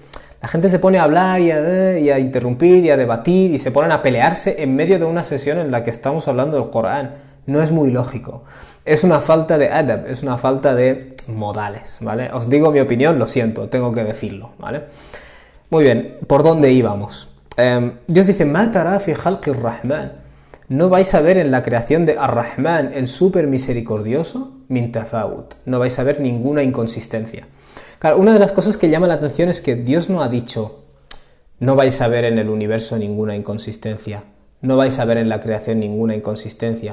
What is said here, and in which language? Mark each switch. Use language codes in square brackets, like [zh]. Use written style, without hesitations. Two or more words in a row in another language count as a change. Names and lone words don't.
[es] La gente se pone a hablar y a interrumpir y a debatir y se ponen a pelearse en medio de una sesión en la que estamos hablando del Corán. No es muy lógico. Es una falta de adab, es una falta de modales, ¿vale? Os digo mi opinión, lo siento, tengo que decirlo, ¿vale? Muy bien, ¿por dónde íbamos? Dios dice, [ar] «ما ترى في خلق الرحمن». [es] No vais a ver en la creación de Ar-Rahman, el súper misericordioso, [ar] من تفاوت. [es] No vais a ver ninguna inconsistencia. Claro, una de las cosas que llama la atención es que Dios no ha dicho no vais a ver en el universo ninguna inconsistencia, no vais a ver en la creación ninguna inconsistencia.